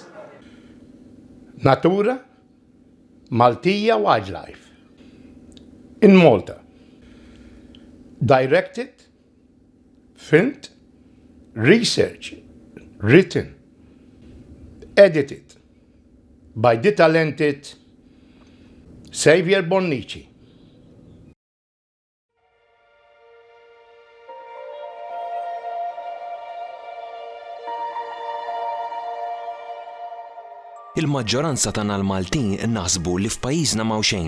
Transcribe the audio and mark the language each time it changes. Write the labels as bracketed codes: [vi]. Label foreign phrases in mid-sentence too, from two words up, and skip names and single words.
[en] NATURA, MALTIJA Wildlife. In Malta. Directed, filmed, researched, written, edited by the talented SAVIOUR BONNICI. [mt] Il-maġġoranza tagħna l-Maltin naħsbu li f'pajjiżna m'hawn xejn.